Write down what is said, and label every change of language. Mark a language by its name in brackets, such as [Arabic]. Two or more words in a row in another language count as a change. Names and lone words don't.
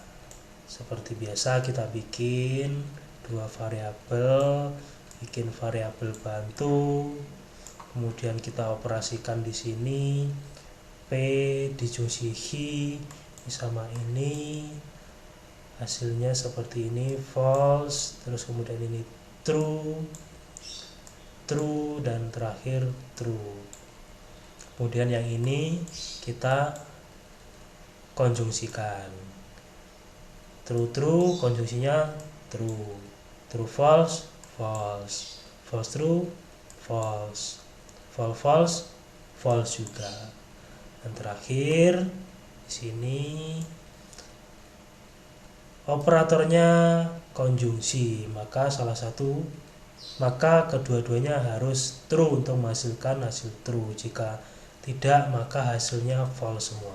[Indonesian] Seperti biasa kita bikin dua variabel, bikin variabel bantu, kemudian kita operasikan di sini P disjungsi Hi sama ini, hasilnya seperti ini false, terus kemudian ini [English] true, true [Indonesian] dan terakhir true. Kemudian yang ini kita konjungsikan. True konjungsinya true. [English] True false, false. False true, false. False, false juga. [Indonesian] Dan terakhir di sini operatornya konjungsi, maka kedua-duanya harus true untuk menghasilkan hasil true. Jika tidak, maka hasilnya false semua.